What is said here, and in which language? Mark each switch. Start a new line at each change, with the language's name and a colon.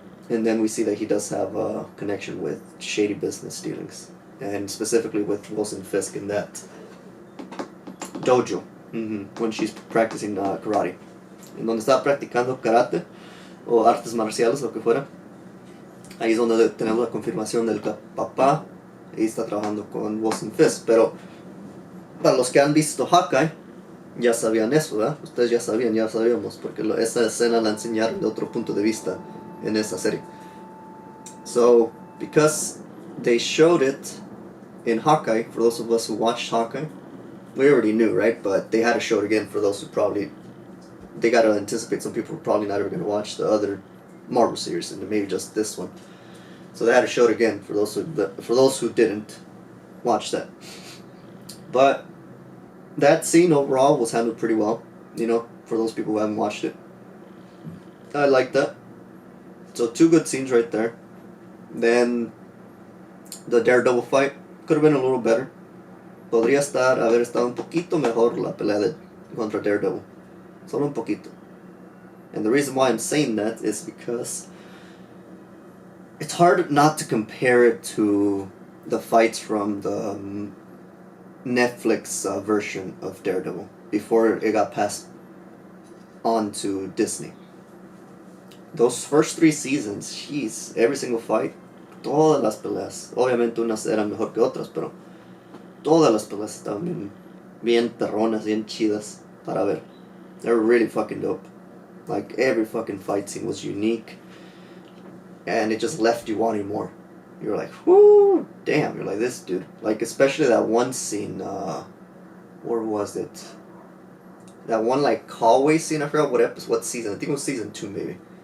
English: And then we see that he does have a connection with shady business dealings. And specifically with Wilson Fisk in that dojo. When she's practicing karate.
Spanish: En donde está practicando karate o artes marciales, lo que fuera. Ahí es donde tenemos la confirmación del papá. Ahí está trabajando con Wilson Fisk. Pero para los que han visto Hawkeye, ya sabían eso, ¿verdad? Ustedes ya sabíamos, porque esa escena la enseñaron de otro punto de vista en esa serie.
English: So, because they showed it in Hawkeye, for those of us who watched Hawkeye, we already knew, right? But they had to show it again for those who probably, they got to anticipate some people were probably not ever going to watch the other Marvel series and maybe just this one. So they had to show it again for those who didn't watch that. But that scene overall was handled pretty well, for those people who haven't watched it. I like that. So 2 good scenes right there. Then the Daredevil fight could have been a little better.
Spanish: Podría haber estado un poquito mejor la pelea contra Daredevil. Solo un poquito.
English: And the reason why I'm saying that is because it's hard not to compare it to the fights from the Netflix version of Daredevil before it got passed on to Disney. Those first 3 seasons, jeez, every single fight,
Spanish: todas las peleas, obviamente unas eran mejor que otras, pero todas las peleas estaban bien perronas, bien chidas para ver.
English: They were really fucking dope. Like, every fucking fight scene was unique, and it just left you wanting more. You're like, whoo, damn, you're like, this dude. Like, especially that one scene, where was it? That one, like, hallway scene, I forgot what season, I think it was season 2, maybe.